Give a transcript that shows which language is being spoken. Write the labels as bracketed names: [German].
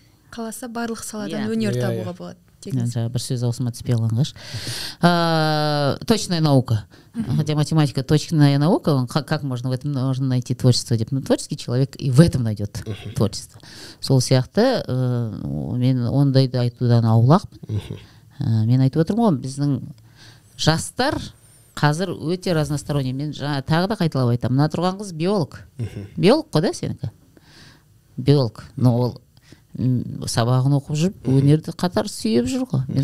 [Kazakh] қаласа барлық саладан өнер табуға болады. Бір сөз аусыма түспей қалған қаш. [Russian] Точная наука. Хотя математика точная наука, как можно в этом можно найти творчество? Творческий человек и в этом найдет творчество. [Kazakh] Сол сияқты мен ондайды айтудан аулақпын. Мен айтып отырмын ғой, біздің жастар қазір өте разносторонний. Мен тағы да қайталап айтамын. Мына тұрған қыз биолог. Биолог қой да сенікі? Биолог. Но ол сабағын оқып жүріп, өнерді қатар сүйіп жүр ғой.